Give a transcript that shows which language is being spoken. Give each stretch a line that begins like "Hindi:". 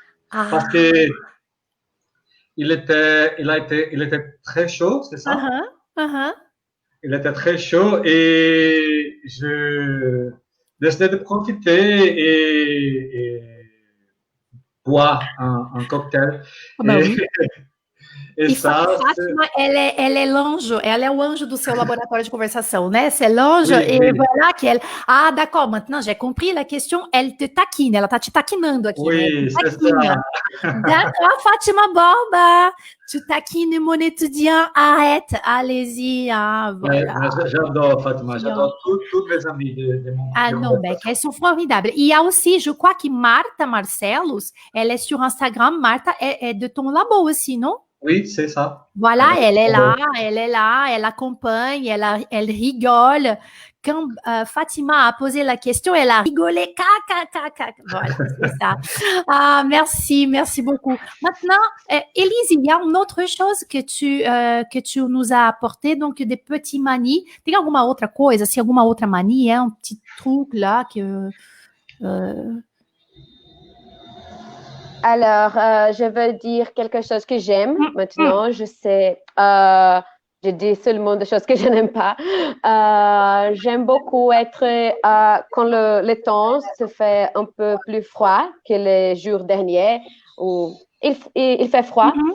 French: Parce que il était très chaud, c'est ça? Il était très chaud et je décidais de profiter et boire un cocktail.
Portuguese: E Fátima, ela é
French: l'ange,
Portuguese: ela é o anjo do seu laboratório de conversação, né?
French: C'est l'ange, et voilà qu'elle... Ah, d'accord, maintenant j'ai compris la question, elle te taquine,
Portuguese: ela tá te taquinando aqui.
French: Oui, c'est ça. D'accord, Fátima Borba, tu taquines mon étudiant, arrête, allez-y, hein, voilà. J'adore Fátima, j'adore toutes mes amies de mon... Ah non, elles sont formidables. Il y a aussi, je crois que Martha Marcelos, elle est sur Instagram, Martha est de ton labo aussi, non? Oui, c'est ça. Voilà, elle est là, elle accompagne, elle rigole. Quand Fatima a posé la question, elle a rigolé. Voilà, c'est ça. Ah, merci beaucoup. Maintenant, Elise, il y a une autre chose que tu nous as apporté, donc des petits manies.
Portuguese: Tem alguma outra coisa, assim, alguma outra mania,
French: un petit truc là que... Alors, je veux dire quelque chose que j'aime. Maintenant, je sais, je dis seulement des choses que je n'aime pas. J'aime beaucoup être, quand le temps se fait un peu plus froid que les jours derniers, où il fait froid.